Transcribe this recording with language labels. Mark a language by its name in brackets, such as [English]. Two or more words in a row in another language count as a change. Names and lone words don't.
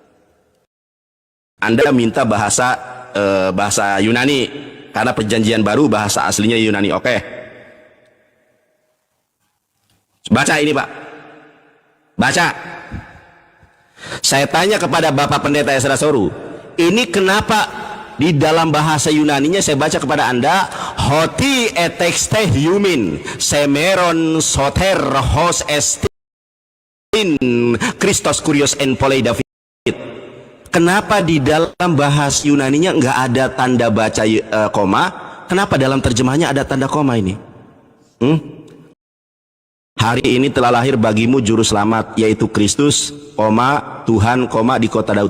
[Indonesian] Anda minta bahasa Yunani, karena perjanjian baru bahasa aslinya Yunani. Oke. Baca ini Pak. Baca. Saya tanya kepada Bapak Pendeta Esra Soru, ini kenapa di dalam bahasa Yunaninya saya baca kepada Anda, [Greek] ὅτι ἐτέχθη ὑμῖν σήμερον σωτὴρ ὅς ἐστιν Χριστὸς κύριος ἐν πόλει Δαυίδ. [Indonesian] Kenapa di dalam bahasa Yunaninya nggak ada tanda baca koma? Kenapa dalam terjemahnya ada tanda koma ini? Hari ini telah lahir bagimu juru selamat, yaitu Kristus, koma, Tuhan, koma, di kota Daud.